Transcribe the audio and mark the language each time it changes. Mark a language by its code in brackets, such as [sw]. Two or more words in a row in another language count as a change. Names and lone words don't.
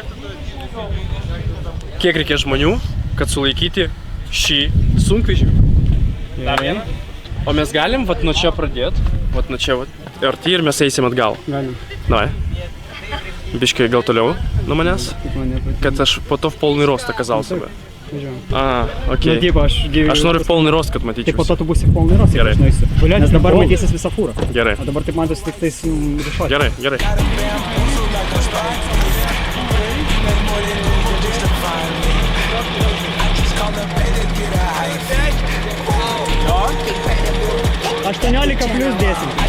[lt] Kiek reikės žmonių, kad sulaikyti šį sunkvežimį? Dar vieną. O mes galim vat nuo čia pradėti, vat nuo čia vat. Arti ir mes eisim atgal. Galim. Davai. Biškai gal toliau nuo manęs, kad aš po to [ru] в полный рост оказал себя. Окей. Ну, типа, [lt] aš noriu [ru] в полный рост, [lt] kad matyčiau. Tai po to tu būsi [ru] в полный рост, [lt] gerai. Nes dabar matysis visą fūrą. Gerai. O dabar taip matosi tik tais rišuoti. Gerai. Aš 18 plus dėsim.